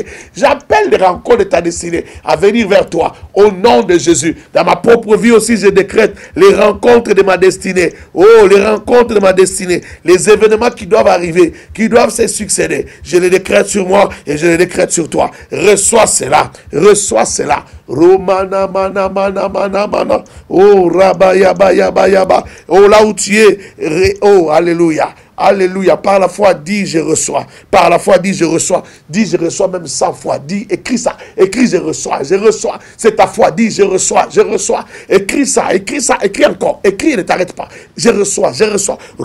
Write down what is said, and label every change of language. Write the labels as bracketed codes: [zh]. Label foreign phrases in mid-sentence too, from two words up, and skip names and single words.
[fr] J'appelle les rencontres de ta destinée à venir vers toi au nom de Jésus. Dans ma propre vie aussi, je décrète les rencontres de ma destinée. Oh, les rencontres de ma destinée. Les événements qui doivent arriver, qui doivent se succéder. Je les décrète sur moi et je les décrète sur toi. Reçois cela, reçois cela. Romana mana mana mana mana. Oh, rabaya yaba yaba. Oh, là où tu es, oh, alléluia. Alléluia. Par la foi, dis je reçois. Par la foi, dis je reçois. Dis je reçois même 100 fois. Dis, écris ça. Écris je reçois. Je reçois. C'est ta foi. Dis je reçois. Je reçois. Écris ça. Écris ça. Écris encore. Écris, ne t'arrête pas. Je reçois. Je reçois.